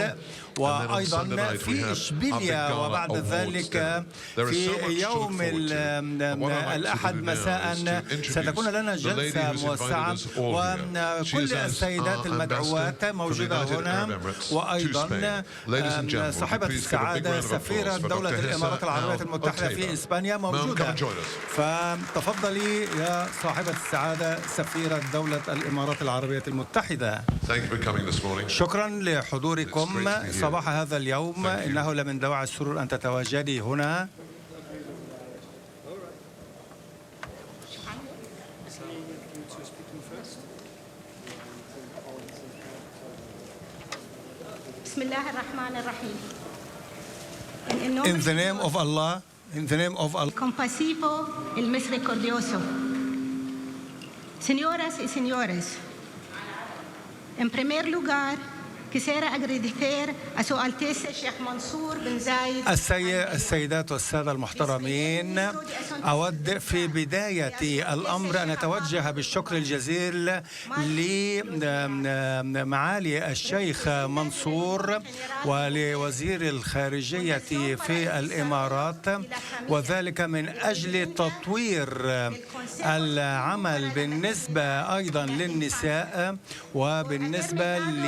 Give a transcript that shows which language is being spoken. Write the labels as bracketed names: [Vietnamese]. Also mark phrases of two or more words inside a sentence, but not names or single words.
[Arabic] وأيضا في إشبيلية، وبعد ذلك في يوم الأحد مساء ستكون لنا جلسة موسعة، وكل السيدات المدعوات موجودة هنا، وأيضا صاحبة السعادة سفيرة دولة الإمارات العربية المتحدة في إسبانيا موجودة، فتفضلي يا صاحبة السعادة سفيرة دولة الإمارات العربية المتحدة. شكرا لحضوركم صباح هذا اليوم، إنه لمن دواعي السرور أن تتواجدي هنا. [English] In the name of Allah, in the name of Allah. [Spanish] Compasivo y misericordioso. Señoras y señores, En primer lugar, quisiera agradecer a su Alteza Sheikh Mansoor bin Zayed. [Arabic] السيدات والسادة المحترمين، أود في بداية الأمر أن أتوجه بالشكر الجزيل لمعالي الشيخ منصور ولوزير الخارجية في الإمارات، وذلك من أجل تطوير العمل بالنسبة أيضا للنساء وبالنسبة